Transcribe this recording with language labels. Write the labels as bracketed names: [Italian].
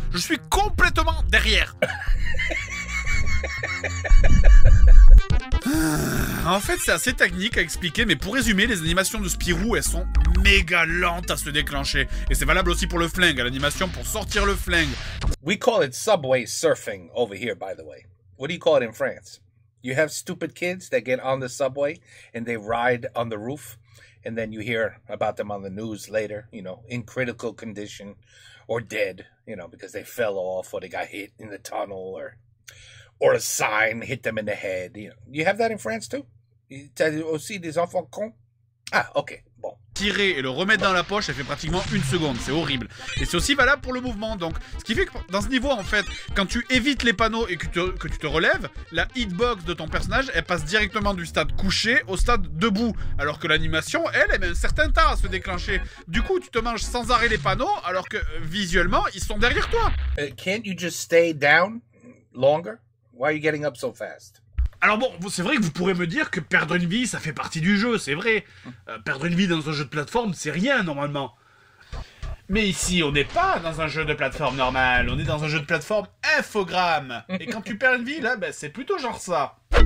[French] Je suis complètement derrière. En fait, c'est assez technique à expliquer, mais pour résumer, les animations de Spirou, elles sont méga lentes à se déclencher. Et c'est valable aussi pour le flingue, à l'animation pour sortir le flingue. [English] We call it subway surfing over here, by the way. What do you call it in France? You have stupid kids that get on the subway and they ride on the roof, and then you hear about them on the news later, you know, in critical condition or dead, you know, because they fell off or they got hit in the tunnel or a sign hit them in the head. You know, you have that in France too? [French] T'as aussi des enfants cons? Ah, ok, bon. Tirer et le remettre dans la poche, ça fait pratiquement 1 seconde, c'est horrible. Et c'est aussi valable pour le mouvement, donc. Ce qui fait que dans ce niveau, en fait, quand tu évites les panneaux et que tu te relèves, la hitbox de ton personnage, elle passe directement du stade couché au stade debout. Alors que l'animation, elle met un certain temps à se déclencher. Du coup, tu te manges sans arrêt les panneaux, alors que visuellement, ils sont derrière toi. [English] Can't you just stay down longer? Why are you getting up so fast? [French] Alors bon, c'est vrai que vous pourrez me dire que perdre une vie, ça fait partie du jeu, c'est vrai. Perdre une vie dans un jeu de plateforme, c'est rien, normalement. Mais ici, on n'est pas dans un jeu de plateforme normal, on est dans un jeu de plateforme infogramme. Et quand tu perds une vie, là, ben, c'est plutôt genre ça.